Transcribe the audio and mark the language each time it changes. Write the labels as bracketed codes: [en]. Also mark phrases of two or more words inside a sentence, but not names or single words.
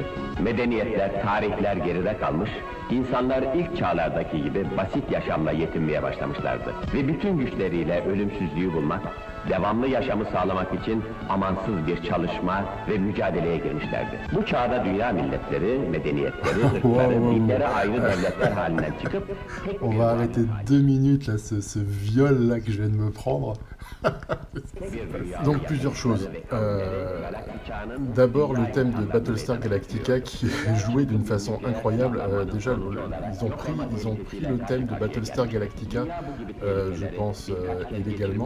[tr] Medeniyetler, tarihler geride kalmış, insanlar ilk çağlardaki gibi basit yaşamla yetinmeye başlamışlardı. Ve bütün güçleriyle ölümsüzlüğü bulmak, devamlı yaşamı sağlamak için amansız bir çalışma ve mücadeleye girmişlerdi. Bu çağda dünya milletleri, medeniyetleri, ırkları, dinleri ayrı devletler halinden çıkıp... [fr] On va arrêter 2 minutes là, ce viol là que je viens de me prendre. Donc plusieurs choses. D'abord le thème de Battlestar Galactica qui est joué d'une façon incroyable. Déjà ils ont pris le thème de Battlestar Galactica, je pense illégalement.